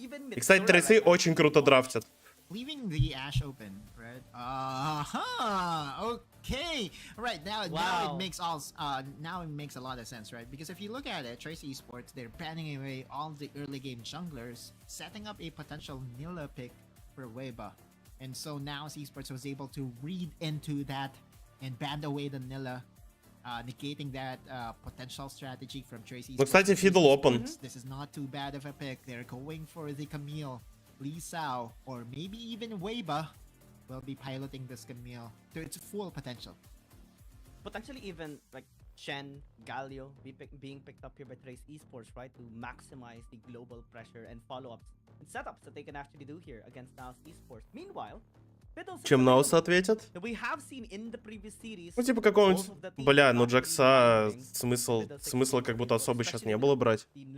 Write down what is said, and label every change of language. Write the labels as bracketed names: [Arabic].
[Russian] И, кстати, Трейсы очень круто драфтят. [English] Leaving the Ashe open, right? Okay. Right now it makes a lot of sense, right? Because if you look at it, Trace Esports, they're banning away all the early game junglers, setting up a potential Nilla pick for Weibo. And so now Esports was able to read into that and ban away the Nilla, negating that potential strategy from Trace Esports. [Russian] Ну, кстати, Fiddle open. [English] This is not too bad of a pick. They're going for the Camille. Lee Sao, or maybe even Weibo, will be piloting this Camille to its full potential. Potentially even like Shen, Galio being picked up here by Trace Esports, right? To maximize the global pressure and follow-ups and setups that they can actually do here against NAOS Esports. Meanwhile, [Russian] Чем NAOS ответят? Ну, типа какого-нибудь... Бля, ну Джакса смысла как будто особо сейчас не было брать.